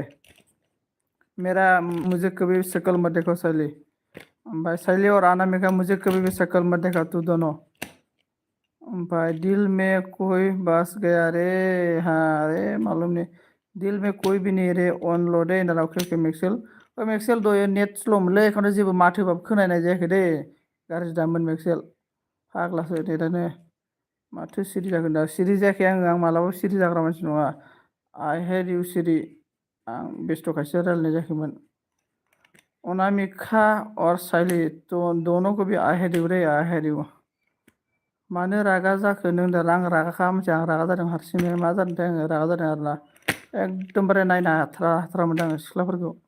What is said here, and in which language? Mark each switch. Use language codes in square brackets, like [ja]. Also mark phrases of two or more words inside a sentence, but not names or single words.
[hi] मेरा मुझे कभी शक्ल मत देखो साइली। बाय साइली और अनामिका, मुझे कभी भी शक्ल मत देखा तू दोनों। भाई दिल में कोई बस गया रे। हाँ रे मालूम नहीं, दिल में कोई भी नहीं रे। [brx] अनल' दे होनदां अके मेक्सेल। मेक्सेल दहाय नेट स्ल'मोनलै, एखौनो जेबो माथोबाबो खोनानाय जायाखै दे। गाज्रि दामोन मेक्सेल, फाग्लासो नेटानो। माथो सिरि जागोन दा, सिरि जायाखै आं मालाबाबो सिरि जाग्रा मानसि नङा। [en] I hate you सिरि। [brx] आं बेस्थ'खायसो रायलायनाय जायाखैमोन। [hi] अनामिका और साइली दोनों को भी [en] I hate you [hi] रे, [en] I hate you. [brx] मानो रागा जाखो नों दा? आं रागाखा मिथिया, आं रागा जादों हारसिंनो। मा जादोंथाय आङो रागा जादों आरोना। एकदमबारे नायनो हाथारा हाथारा मोनदों आङो सिख्लाफोरखौ।